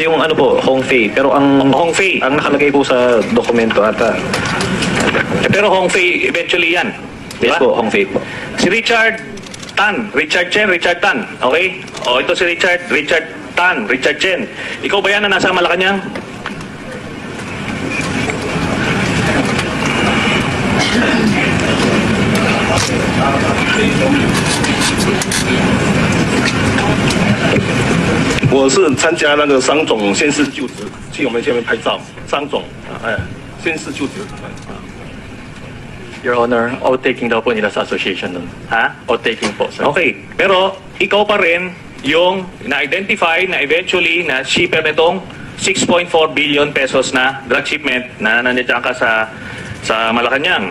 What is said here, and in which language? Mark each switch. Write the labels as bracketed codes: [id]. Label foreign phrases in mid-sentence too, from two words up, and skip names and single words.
[tl] si yung ano po, Hong Fei. Pero ang Hong Fei. ang nakalagay po sa dokumento ata. Pero Hong Fei eventually yan. Yes Diba? po, Hong Fei po. Si Richard Tan, Richard Chen, Richard Tan. Okay? O ito si Richard Tan, Richard Chen. Ikaw ba yan na nasa Malacanang? [zh] 我是参加那个商总宣誓就职，去我们前面拍照。商总，宣誓就职。 [en] Your Honor, [tl] outtaking daw po nila sa association nun. Ha? Outtaking po, sir. Okay. Pero ikaw pa rin yung na-identify na eventually na shipper nitong 6.4 billion pesos na [en] drug shipment [tl] na nandiyan ka sa Malacanang.